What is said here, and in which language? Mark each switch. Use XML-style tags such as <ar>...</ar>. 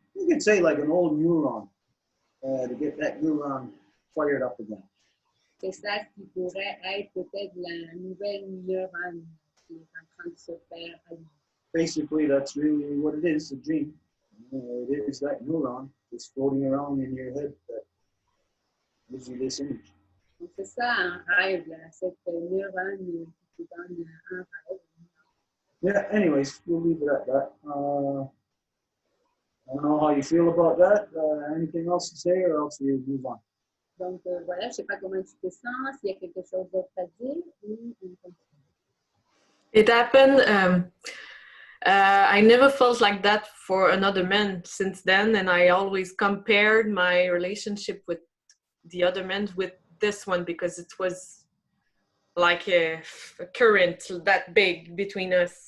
<en>You could say like an old neuron to get that neuron fired up again.</en> <fr>C'est ça qui pourrait être peut-être la nouvelle neurone qui est en train de se faire allumer.</fr> <en>Basically, that's really what it is, a dream. It is that neuron just floating around in your head that gives you this image.</en> <fr>Donc, c'est ça un rêve, là, cette neurone qui donne un rêve.</fr> <en>Yeah, anyways, we'll leave it at that. I don't know how you feel about that. Anything else to say, or else we move on?</en> <fr>Donc, voilà, je ne sais pas comment tu te sens, s'il y a quelque chose d'autre à dire ou on continue.</fr> <en>It happened. I never felt like that for another man since then, and I always compared my relationship with the other men with this one because it was like a current that big between us.</en>